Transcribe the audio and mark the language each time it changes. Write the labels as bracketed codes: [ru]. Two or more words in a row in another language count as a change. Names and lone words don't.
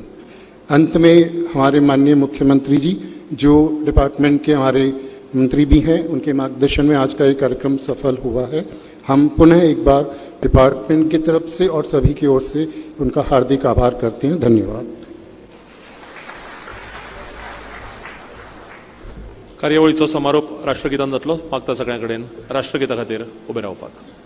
[hi] अंत में हमारे माननीय मुख्यमंत्री जी जो डिपार्टमेंट के हमारे मंत्री भी हैं, उनके मार्गदर्शन में आज का ये कार्यक्रम सफल हुआ है। हम पुनः एक बार डिपार्टमेंट की तरफ से और सभी की ओर से उनका हार्दिक आभार करते हैं। धन्यवाद। [kok] कार्यावळीचो समारोप राष्ट्रगीतान जातलो। मागता सगळ्यां कडेन राष्ट्रगीता खातीर उबे रावपाक।